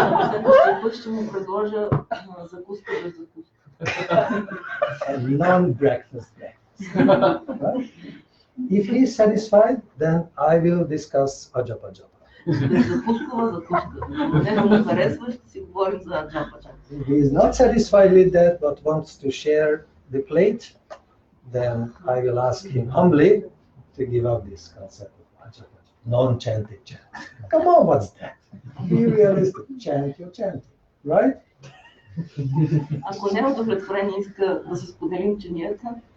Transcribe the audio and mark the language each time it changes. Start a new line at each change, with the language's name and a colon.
Bulgarian: следващия път ще му предложа закуска без закуска.
English: And non-breakfast breakfast. Right? If he is satisfied, then I will discuss ajapa japa.
Bulgarian: Без закускова закуска. Ако него му харесва, ще си говорим за аджапа.
English: If he is not satisfied with that, but wants to share the plate, then I will ask him humbly to give up this concept of ajapa, non-chanted chant. Come on, what's that? Be realistic. Chant your chanting, right?
Bulgarian: Ако не е удовлетворен и иска да си споделим чинията,